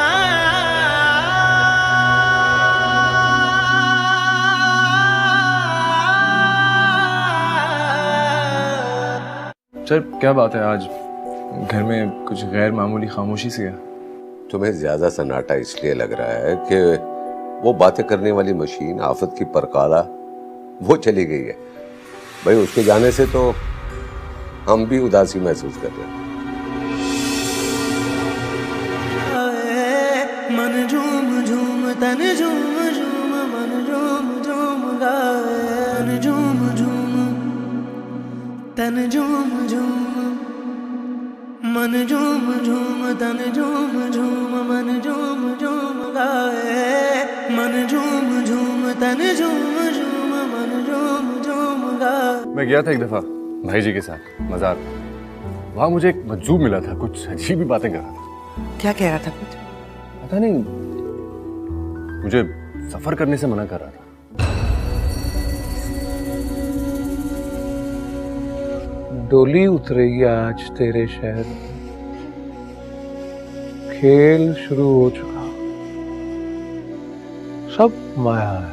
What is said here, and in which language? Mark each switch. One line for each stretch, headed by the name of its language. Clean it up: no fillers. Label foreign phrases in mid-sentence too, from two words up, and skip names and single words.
Hindi: सर क्या बात है, आज घर में कुछ गैर मामूली खामोशी सी है। तुम्हें ज्यादा सन्नाटा इसलिए लग रहा है कि वो बातें करने वाली मशीन आफत की परकाला वो चली गई है। भाई उसके जाने से तो हम भी उदासी महसूस कर रहे हैं। मन झूम झूम तन झूम झूम मन झूम झूम गाए। मन झूम झूम तन झूम झूम मन झूम झूम तन झूम झूम मन झूम झूम गाए। मन झूम झूम तन झूम झूम मन झूम मैं गया था एक दफा भाई जी के साथ मजार। वहां मुझे एक मजजूब मिला था, कुछ अजीब ही बातें कर रहा था। क्या कह रहा था कुछ? पता नहीं, मुझे सफर करने से मना कर रहा था। डोली उतरेगी आज तेरे शहर में, खेल शुरू हो चुका, सब माया है।